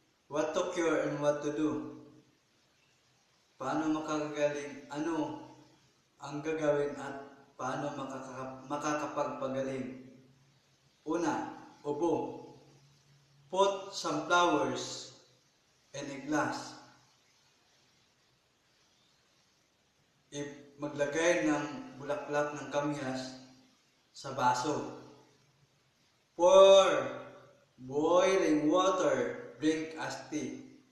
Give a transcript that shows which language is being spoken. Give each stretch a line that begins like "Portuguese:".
English: What to cure and what to do.
Filipino: Paano makakagaling? Ano ang gagawin at paano makakapagpagaling? Una, ubo.
English: Put some flowers in a glass.
Filipino: Maglagay ng bulaklak ng kamyas sa baso.
English: Pour boiling water, drink as tea.